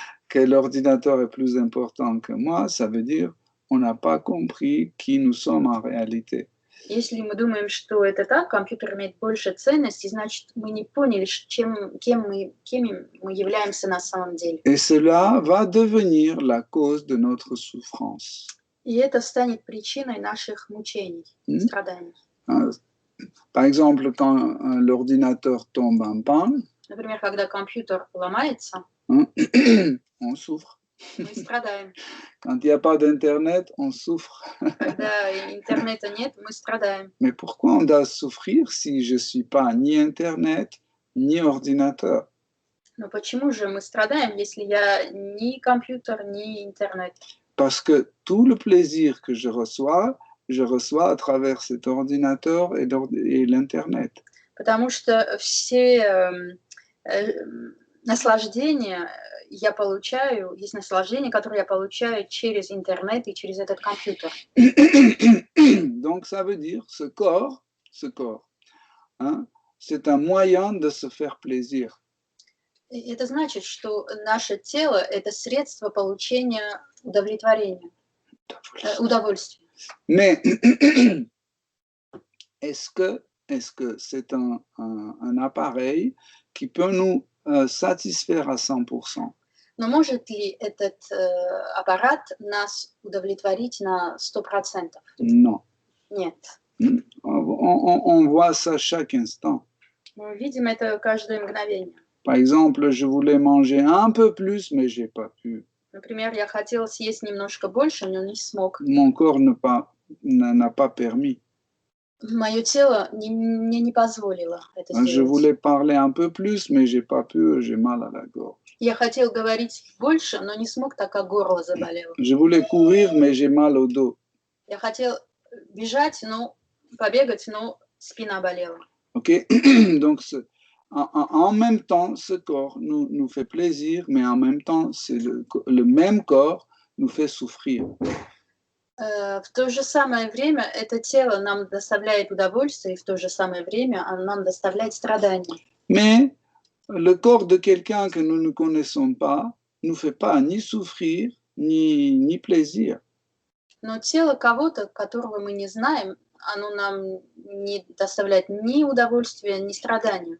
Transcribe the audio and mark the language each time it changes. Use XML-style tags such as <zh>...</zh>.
<fr>que l'ordinateur est plus important que moi, ça veut dire on n'a pas compris qui nous sommes en réalité.</fr> <ru>Если мы думаем, что это так, компьютер имеет больше ценности, значит, мы не поняли, кем мы являемся на самом деле.</ru> <fr>Et cela va devenir la cause de notre souffrance.</fr> <ru>И это станет причиной наших мучений, страданий.</ru> <fr>Par exemple, quand l'ordinateur tombe en panne,</fr> <ru>Например, когда компьютер ломается,</ru> <fr>on souffre.</fr> <ru>мы страдаем.</ru> <fr>Quand il n'y a pas d'internet, on souffre.</fr> <ru>Когда интернета нет, мы страдаем.</ru> <fr>Mais pourquoi on doit souffrir si je ne suis pas ni internet, ni ordinateur?</fr> <ru>Но почему же мы страдаем, если я ни компьютер, ни интернет?</ru> <fr>Parce que tout le plaisir que je reçois à travers cet ordinateur et l'internet.</fr> <ru>Потому что все наслаждения я получаю, есть наслаждение, которое я получаю через интернет и через этот компьютер.</ru> <fr>Donc ça veut dire ce corps, hein, c'est un moyen de se faire plaisir.</fr> <ru>И это значит, что наше тело – это средство получения удовлетворения, удовольствия.</ru> <fr>Mais est-ce que c'est un appareil qui peut nous satisfaire à 100%?</fr> <ru>Но может ли этот аппарат нас удовлетворить на 100%?</ru> <fr>Non.</fr> <ru>Нет.</ru> <fr>On voit ça chaque instant.</fr> <ru>Мы видим это каждое мгновение.</ru> <fr>Par exemple, je voulais manger un peu plus, mais j'ai pas pu.</fr> <ru>Например, я хотела съесть немножко больше, но не смог.</ru> <fr>Mon corps n'a pas permis.</fr> <ru>Мое тело мне не позволило это</ru> <fr>Je</fr> <ru>сделать.</ru> <fr>voulais parler un peu plus, mais j'ai pas pu, j'ai mal à la gorge.</fr> <ru>Я хотел говорить больше, но не смог, так как горло заболело.</ru> <fr>Je voulais courir, mais j'ai mal au dos.</fr> <ru>Я хотел бежать, но побегать, но спина болела.</ru> <fr>Ok, donc en même temps, ce corps nous fait plaisir, mais en même temps, c'est le même corps nous fait souffrir.</fr> <ru>В то же самое время это тело нам доставляет удовольствие, и в то же самое время оно нам доставляет страдания.</ru> <fr>Mais le corps de quelqu'un que nous ne connaissons pas nous fait pas ni souffrir, ni plaisir.</fr> <ru>Но тело кого-то, которого мы не знаем, оно нам не доставляет ни удовольствия, ни страдания.</ru>